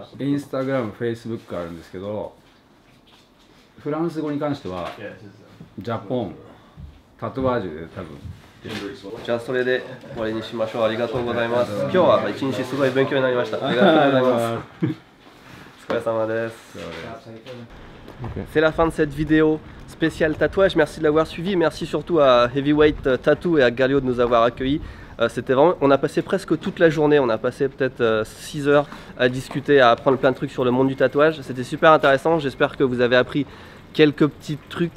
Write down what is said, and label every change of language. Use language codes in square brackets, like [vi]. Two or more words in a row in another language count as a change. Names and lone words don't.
[ja] インスタグラム、フェイスブックあるんですけど、フランス語に関しては [fr] Japon, tatouage [ja] で多分。じゃあそれで終わりにしましょう。ありがとうございます。今日は一日すごい勉強になりました。ありがとうございます。お疲れ様です。 [fr] C'est la fin de cette vidéo spéciale tatouage. Merci de l'avoir suivi. Merci surtout à Heavyweight Tattoo et à Galio de nous avoir accueillis. C'était vraiment, on a passé presque toute la journée. On a passé peut-être 6 heures à discuter, à apprendre plein de trucs sur le monde du tatouage. C'était super intéressant. J'espère que vous avez appris quelques petits trucs.